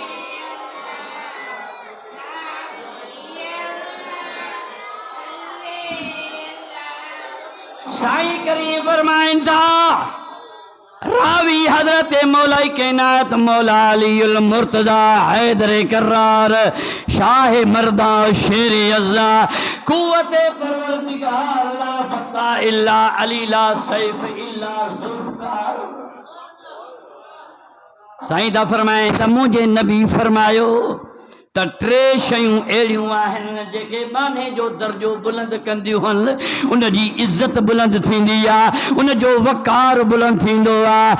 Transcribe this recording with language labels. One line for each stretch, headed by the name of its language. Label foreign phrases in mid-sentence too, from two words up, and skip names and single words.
Sindhi: साईं करीम फरमाइन था रावी हजरत मौला कायनात मौला अलीउल मुर्तजा हैदर करार शाह मर्दा शेर अज़्ज़ा कुव्वत परवरदिगार
Arabic: لا فتى إلا علي لا سيف إلا ذو الفقار.
Sindhi: साईं दा फरमाए त मुंहिंजे नबी फरमायो त टे शयूं अहिड़ियूं आहिनि जेके माने जो दर्जो बुलंद कंदियूं आहिनि। उन जी इज़त बुलंद थींदी आहे उन जो वक़ार बुलंद थींदो आहे।